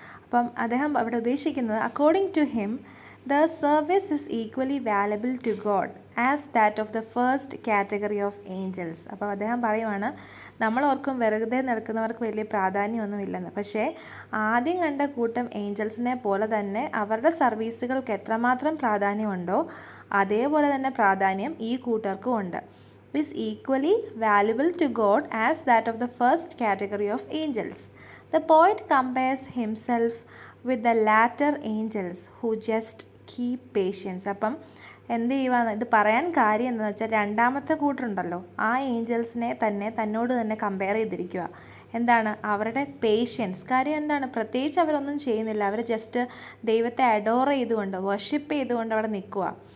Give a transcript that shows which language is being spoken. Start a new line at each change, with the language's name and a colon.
Malayalam: അപ്പം അദ്ദേഹം അവിടെ ഉദ്ദേശിക്കുന്നത്
English: According to him the service is equally valuable to God as that of the first category of angels.
Malayalam: അപ്പോൾ അദ്ദേഹം പറയുവാണ് നമ്മളോർക്കും വെറുതെ നിൽക്കുന്നവർക്ക് വലിയ പ്രാധാന്യമൊന്നുമില്ലെന്ന്, പക്ഷേ ആദ്യം കണ്ട കൂട്ടം ഏഞ്ചൽസിനെ പോലെ തന്നെ അവരുടെ സർവീസുകൾക്ക് എത്രമാത്രം പ്രാധാന്യമുണ്ടോ അതേപോലെ തന്നെ പ്രാധാന്യം ഈ കൂട്ടർക്കും ഉണ്ട്.
English: is equally valuable to God as that of the first category of angels. The poet compares himself with the latter angels who just keep patience.
Malayalam: അപ്പം എന്ത് ചെയ്യുക, ഇത് പറയാൻ കാര്യം എന്താണെന്ന് വെച്ചാൽ രണ്ടാമത്തെ കൂട്ടറുണ്ടല്ലോ ആ ഏഞ്ചൽസിനെ തന്നോട് തന്നെ കമ്പയർ ചെയ്തിരിക്കുക. അവരുടെ പേഷ്യൻസ്. കാര്യം പ്രത്യേകിച്ച് അവരൊന്നും ചെയ്യുന്നില്ല, അവർ ജസ്റ്റ് ദൈവത്തെ അഡോർ ചെയ്തുകൊണ്ട് വർഷിപ്പ് ചെയ്തുകൊണ്ട് അവിടെ നിൽക്കുക.